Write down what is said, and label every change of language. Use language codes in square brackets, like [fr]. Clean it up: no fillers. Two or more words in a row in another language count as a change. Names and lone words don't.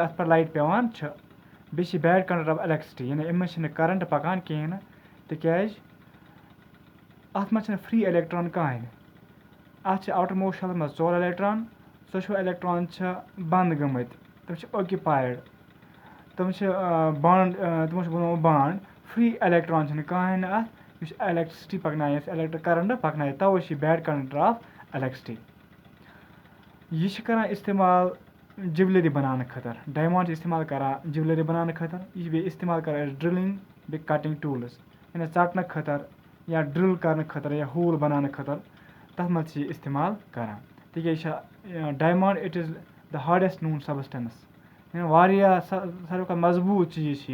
[ks] اتھ پٮ۪ٹھ لایٹ پیوان چھِ بیٚیہِ چھِ [en] bad conductor of electricity [ks] یعنی اَمہِ منٛز چھِنہٕ کرنٹ پکان کِہیٖنۍ نہٕ تِکیازِ اتھ منٛز چھِنہٕ [en] free electron [ks] کٕہٕنۍ اتھ چھِ [en] outer most [ks] شیلس منٛز 4 الیکٹران ژۄشوَے الیکٹران چھِ بنٛد گٔمٕتۍ تِم چھِ اوکیوپایڈ تِم چھِ بانڈ تِمو چھُ بنومُت بانڈ [en] free electron [ks] چھِنہٕ کٕہٕنۍ نہٕ اتھ یُس الیکٹرسٹی پکنایہِ [en] electric current [ks] پکنایہِ توے چھِ یہِ [en] bad conductor of electricity [ks] यह چھِ کران استعمال جِولری بناونہٕ خٲطرٕ ڈایمنٛڈ چھِ استعمال کران جِولری بناونہٕ خٲطرٕ یہِ چھِ بیٚیہِ استعمال کران ڈرٛلِنٛگ بیٚیہِ [en] cutting tools [ks] یعنی ژَٹنہٕ خٲطرٕ یا ڈرٛل کرنہٕ خٲطرٕ یا ہوٗل بناونہٕ خٲطرٕ تَتھ منٛز چھِ یہِ استعمال کران تِکیازِ یہِ چھِ ڈایمنٛڈ [en] it is the hardest known substance [ks] یعنی واریاہ ساروی کھۄتہٕ مضبوٗط چیٖز چھِ